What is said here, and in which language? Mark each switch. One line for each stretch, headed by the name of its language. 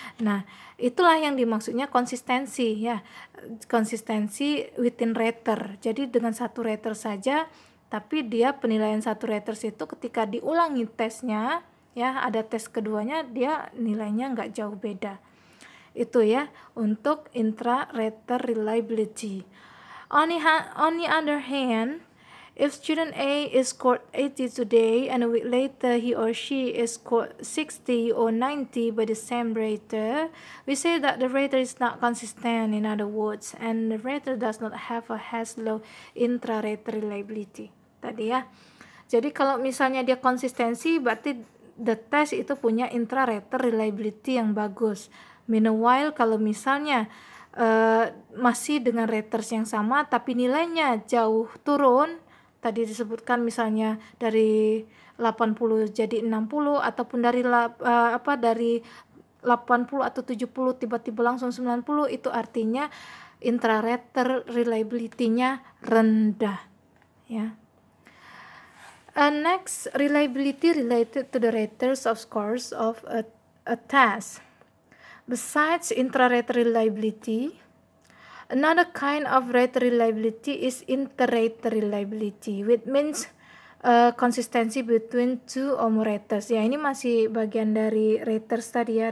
Indonesian: Nah, itulah yang dimaksudnya konsistensi ya. Konsistensi
English: within rater.
Indonesian: Jadi dengan satu rater saja, tapi dia penilaian satu rater itu ketika diulangi tesnya ya, ada tes keduanya dia nilainya nggak jauh beda. Itu ya untuk intra-rater reliability.
English: On the other hand, if student A is scored 80 today and a week later he or she is scored 60 or 90 by the same rater, we say that the rater is not consistent, in other words, and the rater does not has low intra-rater reliability.
Indonesian: Tadi ya. Jadi kalau misalnya dia konsistensi, berarti
English: the test
Indonesian: itu punya intra-rater reliability yang bagus.
English: Meanwhile,
Indonesian: kalau misalnya masih dengan raters yang sama tapi nilainya jauh turun, tadi disebutkan misalnya dari 80 jadi 60 ataupun dari dari 80 atau 70 tiba-tiba langsung 90, itu artinya intra-rater reliability-nya rendah ya.
English: Next, reliability related to the raters of scores of a task. Besides intra-rater reliability, another kind of rater reliability is inter-rater reliability, which means consistency between two or more raters.
Indonesian: Ya, ini masih bagian dari raters tadi ya.